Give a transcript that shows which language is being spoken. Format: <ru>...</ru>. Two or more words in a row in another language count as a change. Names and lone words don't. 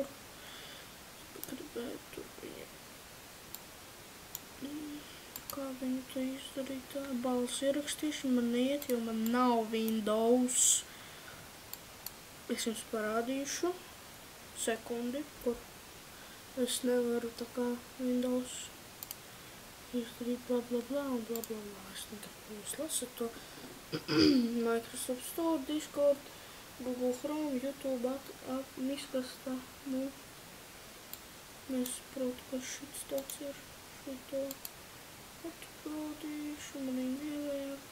<lv>Gribēju tur viņa. Kā viņu to izdarīt tā? Balss ierakstīšana man neiet, jo man nav Windows. Es jums parādīšu. Sekundi, kur es nevaru tā kā Windows izdarīt bla bla bla un bla bla bla. Es negribu jūs lasat to. Microsoft Store, Discord, Google Chrome, YouTube, miskastā. Nesaprotu, kas šits tāds ir. Šito atprodīšu, man viņi nevajag.</lv>